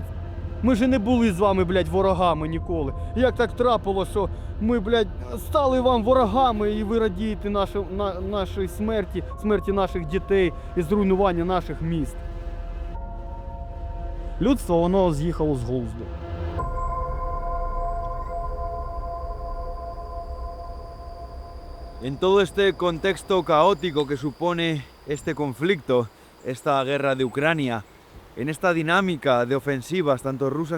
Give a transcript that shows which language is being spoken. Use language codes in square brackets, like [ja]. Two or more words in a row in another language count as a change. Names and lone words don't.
[uk] Ми ж не були з вами, блядь, ворогами ніколи. Як так трапилося, що ми, блядь, стали вам ворогами і ви радієте нашій смерті наших дітей і зруйнування наших міст? Людство, воно з'їхало з глузду. [es] En todo este contexto caótico que supone este conflicto, esta guerra de Ucrania, en esta dinámica de ofensivas, tanto rusas